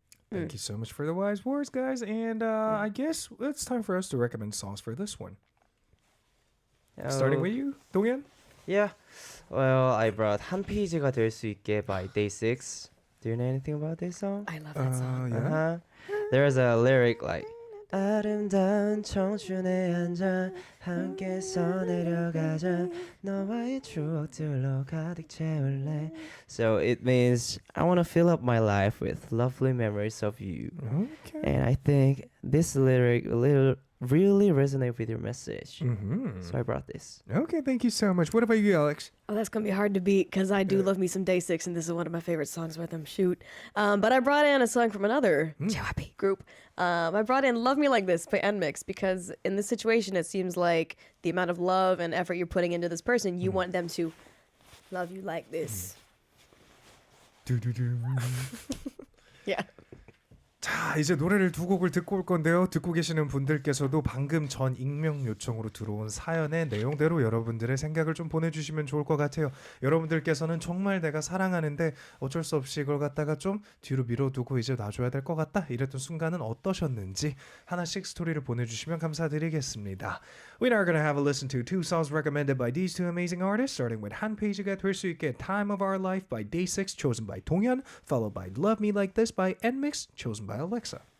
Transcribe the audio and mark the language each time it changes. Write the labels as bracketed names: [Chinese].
[English] Thank you so much for the wise words, guys. And I guess it's time for us to recommend songs for this one. Starting with you, Dongyeon? Yeah. Well, I brought 한 페이지가 될 수 있게 by Day6. Do you know anything about this song? I love that song. Yeah. There's a lyric like 아름다운 청춘에 앉아 함께 써내려가자 너와의 추억들로 가득 채울래. So it means I want to fill up my life with lovely memories of you. Okay. And I think this lyric really resonate with your message. So I brought this. Okay, thank you so much. What about you, Alex? Oh, that's going to be hard to beat because I do love me some Day6, and this is one of my favorite songs with them. Shoot. But I brought in a song from another JYP group. I brought in Love Me Like This by NMIXX because in this situation, it seems like the amount of love and effort you're putting into this person, you want them to love you like this. Yeah. [Korean] 자, 이제 노래를 두 곡을 듣고 올 건데요. 듣고 계시는 분들께서도 방금 전 익명 요청으로 들어온 사연의 내용대로 여러분들의 생각을 좀 보내주시면 좋을 것 같아요. 여러분들께서는 정말 내가 사랑하는데 어쩔 수 없이 이걸 갖다가 좀 뒤로 밀어두고 이제 놔줘야 될 것 같다, 이랬던 순간은 어떠셨는지 하나씩 스토리를 보내주시면 감사드리겠습니다. [English] We are going to have a listen to two songs recommended by these two amazing artists, starting with 한 페이지가 될 수 있게 Time of Our Life by Day6, chosen by 동현, followed by Love Me Like This by NMIXX, chosen by Alexa.